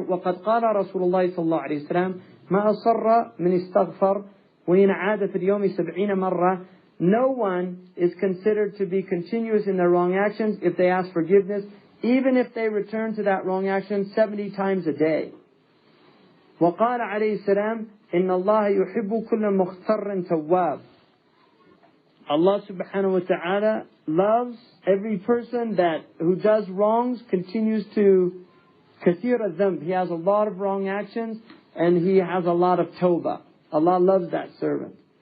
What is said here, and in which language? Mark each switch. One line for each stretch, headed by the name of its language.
Arabic: وَقَدْ قَالَ رَسُولُ اللَّهِ صلى الله عليه وسلم مَا أَصَرَّ مِنْ اسْتَغْفَرْ وَإِنْ عَادَ فِي الْيَوْمِ 70 مرة
English: no one is considered to be continuous in their wrong actions if they ask forgiveness, even if they return to that wrong action 70 times a day.
Arabic: وقال عليه السلام إن الله يحب كل مختار تواب.
English: Allah subhanahu wa ta'ala loves every person who does wrongs, continues to kathir al-dhanb. He has a lot of wrong actions and he has a lot of tawbah. Allah loves that servant.